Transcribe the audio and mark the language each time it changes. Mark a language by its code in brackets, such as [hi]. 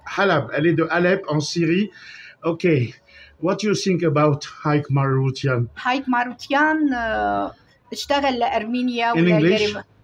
[fr] حلب, elle est de Alep en Syrie. [en] Okay. What do you think about Haik Marouchian? [ar] Haik Marouchian اشتغل لأرمينيا ولا English?